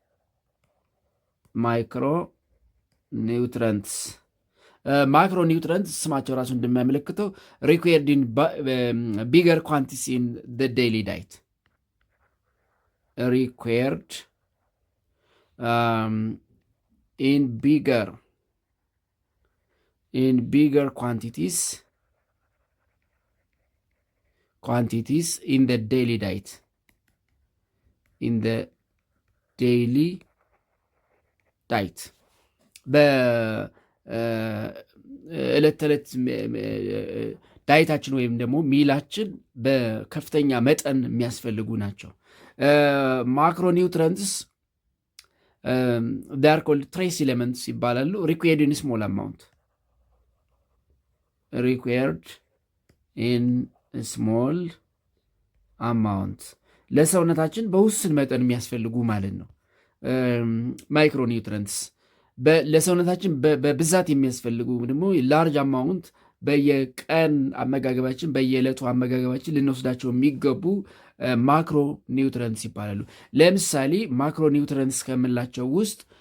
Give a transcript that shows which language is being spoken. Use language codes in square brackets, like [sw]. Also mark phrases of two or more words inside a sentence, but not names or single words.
[en] micronutrients ማክሮኒውትረንትስ [am] ስማቸው ራሱ እንደሚያመለክተው [en] required in bigger quantities in the daily diet required in bigger quantities in the daily diet [am] በዕለት ተዕለት ዳይታችን ወይም ደግሞ ሚላችን በከፍተኛ መጠን የሚያስፈልጉ ናቸው። ማክሮኒውትረንትስ [en] they are called trace elements [am] ይባላሉ። [en] required in small amount [am] ለሰውነታችን በውስን መጠን የሚያስፈልጉ ማለት ነው። ማይክሮኒውትረንትስ ለሰውነታችን በብዛት የሚያስፈልጉ ደግሞ [en] large amount [am] በየቀን አመጋገባችን በየዕለቱ አመጋገባችን ልንወስዳቸው የሚገቡ [en] macro nutrients [am] ይባላሉ። ለምሳሌ [en] macro nutrients [am] ከምንላቸው ውስጥ